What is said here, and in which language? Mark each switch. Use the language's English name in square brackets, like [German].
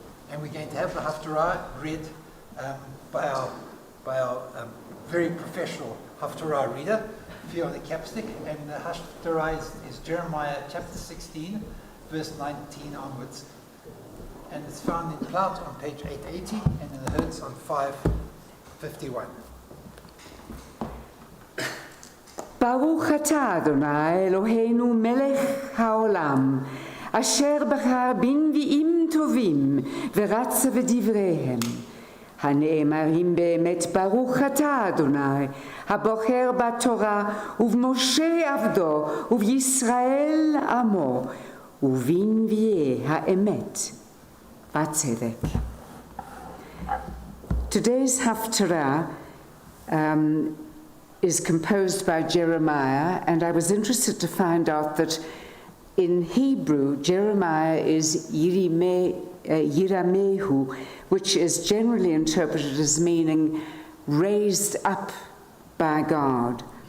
[English] And we're going to have the Haftarah read by our very professional Haftarah reader, here on the capstick. And the Haftarah is Jeremiah chapter 16, verse 19 onwards. And it's found in Plaut on page 880 and in the Hertz on 551. [Hebrew] ברוך אתה, אדוני, אלוהינו מלך העולם, אשר בחר בנביאים טובים ורצה בדבריהם. הנאמרים באמת ברוך אתה, אדוני, הבוחר בתורה ובמשה עבדו ובישראל עמו ובנביאי האמת בצדק. [English] Today's Haftarah is composed by Jeremiah, and I was interested to find out that in Hebrew, Jeremiah is Yiramehu, which is generally interpreted as meaning raised up by God.